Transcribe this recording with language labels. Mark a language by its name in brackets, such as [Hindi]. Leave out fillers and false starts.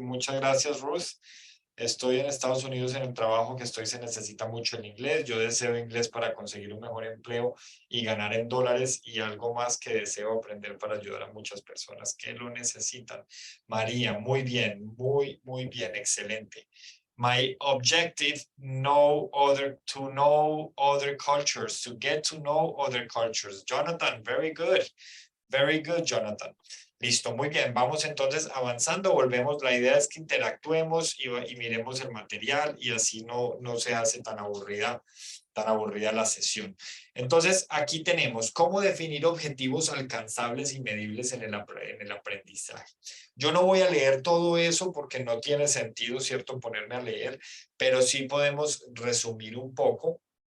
[Spanish] Muchas gracias, Ruth. Estoy en Estados Unidos en el trabajo que estoy, se necesita mucho el inglés. Yo deseo inglés para conseguir un mejor empleo y ganar en dólares y algo más que deseo aprender para ayudar a muchas personas que lo necesitan. María, muy bien, muy bien, excelente. [English] My objective to know other cultures, to get to know other cultures. Jonathan, very good, Jonathan. [Spanish] Listo, muy bien. Vamos entonces avanzando, volvemos. La idea es que interactuemos y miremos el material y así no se hace tan aburrida la sesión. Entonces, aquí tenemos cómo definir objetivos alcanzables y medibles en el aprendizaje. Yo no voy a leer todo eso porque no tiene sentido, ¿cierto?, ponerme a leer, pero sí podemos resumir un poco.